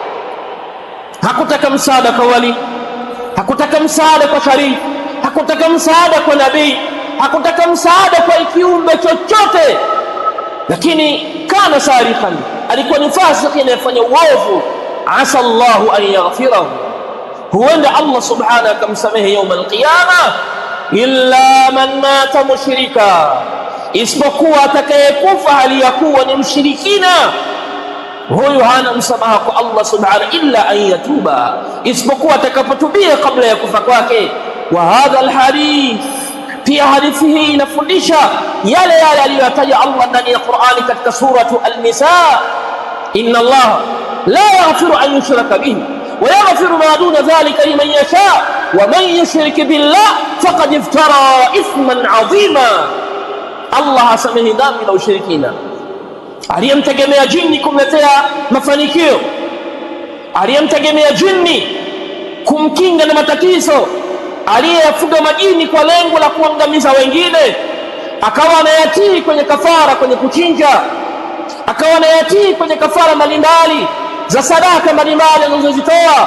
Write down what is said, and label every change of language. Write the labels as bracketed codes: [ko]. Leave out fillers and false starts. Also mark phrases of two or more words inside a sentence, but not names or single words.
[sw] Hakutaka msaada kwa wali, hakutaka msaada kwa sharifu, hakutaka msaada kwa nabii, hakutaka msaada kwa kiumbe chochote, lakini kana sarikhan, alikuwa ni fasiki anayefanya uovu. [ar] عسى الله أن يغفره, [sw] huenda Allah subhanahu akamsamehe [ar] يوم القيامه, إلا من مات مشركا, [sw] isipokuwa atakayekufa hali ya kuwa ni mshirikina, huyu hana msamaha kwa Allah subhanahu, [ar] إلا أن يتوب, [sw] isipokuwa atakapotubia kabla ya kufa kwake. [ar] وهذا الحديث, [sw] pia hadithi hii inafundisha yale aliyotaja Allah ndani ya Qur'ani katika suratu an-Nisa, [ar] إن الله لا يغفر أن يشرك به ويغفر ما دون ذلك لمن يشاء ومن يشرك بالله فقد افترى إثما عظيما. [sw] Allah hasamehi dhambi la ushirikina. Aliyemtegemea jini kumletea mafanikio, aliyemtegemea jini kumkinga na matatizo, aliyeyafuga majini kwa lengo la kuangamiza wengine, akawa anayatii kwenye kafara, kwenye kuchinja, akawa anayatii kwenye kafara mbalimbali za sadaka mbalimbali anazozitoa.